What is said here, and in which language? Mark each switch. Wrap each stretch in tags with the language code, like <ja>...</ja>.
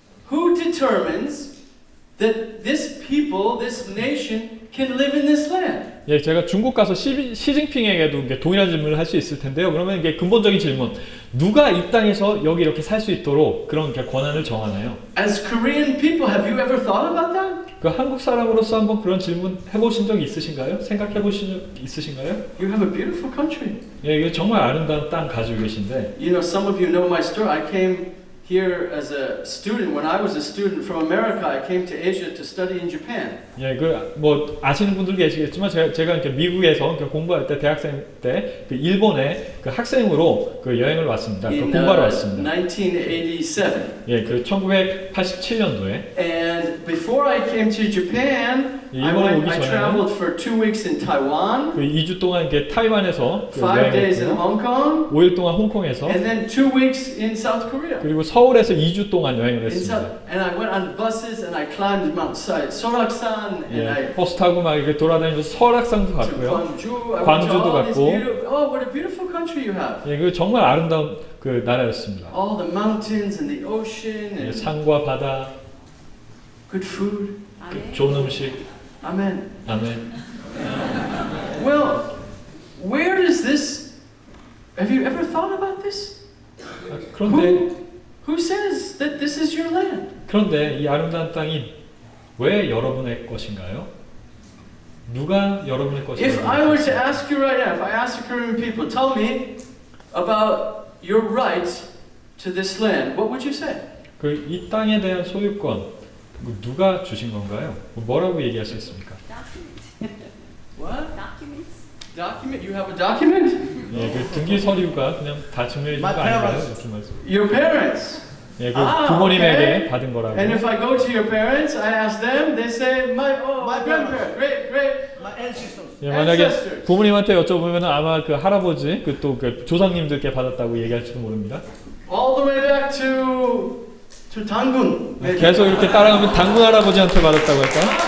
<en>Who determines that this people, this nation can live in this land?</en> <ko>예, 제가 중국 가서 시진핑에게도 이게 동일한 질문을 할 수 있을 텐데요. 그러면 이게 근본적인 질문, 누가 이 땅에서 여기 이렇게 살 수 있도록 그런 이렇게 권한을 정하나요?</ko> <en>As Korean people, have you ever thought about that?</en> <ko>그 한국 사람으로서 한번 그런 질문 해보신 적이 있으신가요? 생각해 보신 적 있으신가요?</ko> <en>You have a beautiful country.</en> <ko>예, 이게 정말 아름다운 땅 가지고 계신데.</ko> <en>You know, some of you know my story. I came here as a student. When I was a student from America, I came to Asia to study in Japan.</en> <ko>예, 그 뭐 아시는 분들 계시겠지만 제가 이렇게 미국에서 공부할 때 대학생 때 그 일본에 그 학생으로 그 여행을 왔습니다. 그</ko> <en>In</en> <ko>공부하러 왔습니다.</ko> <en>1987.</en> <ko>예, 그 1987년도에</ko> <en>And before I came to Japan,</en> <ko>일본에 오기</ko> <en>I</en> <ko>전에는</ko> <en>traveled for 2 weeks in Taiwan,</en> <ko>그 2주 동안 이렇게 타이완에서 그</ko> <en>5 days in</en> <ko>여행했고요.</ko> <en>Hong Kong,</en> <ko>5일 동안 홍콩에서</ko> <en>and then 2 weeks in South Korea.</en> <ko>그리고 서울에서 2주 동안 여행을 했습니다.</ko> <en>And I went on buses and I climbed Mount Soraksan and I</en> <ko>예, 버스 타고 막 이렇게 돌아다니면서 설악산도</ko> <en>to</en> <ko>갔고요.</ko> <en>Gwangju. I went to</en> <ko>광주도</ko> <en>all these</en> <ko>갔고.</ko> <en>oh, what a beautiful country you have!</en> <ko>예, 그 정말 아름다운 그 나라였습니다.</ko> <en>All the mountains and the ocean</en> <ko>예,</ko> <en>and</en> <ko>산과 바다,</ko> <en>good food.</en> <ko>그 좋은 음식,</ko> <en>Amen.</en> <ko>아멘.</ko> <en>Well, where does this? Have you ever thought about this?</en> <ko>그런데</ko> <en>Who says that this is your land?</en> <ko>이 아름다운 땅이 왜 여러분의 것인가요? 누가 여러분의</ko> <en>If I were to</en> <ko>것인가요?</ko> <en>ask you right now, if I ask the Korean people, tell me about your right to this land, what would you say?</en> <ko>그 이 땅에 대한 소유권 누가 주신 건가요? 뭐라고 얘기하시겠습니까?</ko> <en>What? Documents. Document? You have a document?</en> <ko>예, 그 등기 서류가 그냥 다 증명해 주는 거 아닌가요? 무슨 말씀?</ko> <en>Your parents.</en> <ko>예, 그 아, 부모님에게</ko> <en>오케이.</en> <ko>받은 거라고.</ko> <en>And if I go to your parents, I ask them, they say, my grandparents, great. My ancestors.</en> <ko>예, 만약에</ko> <en>ancestors.</en> <ko>부모님한테 여쭤보면 아마 그 할아버지, 그 또 그 조상님들께 받았다고 얘기할지도 모릅니다.</ko> <en>All the way back to Dangun.</en> <ko>계속 이렇게 따라가면 당군 할아버지한테 받았다고 할까?</ko>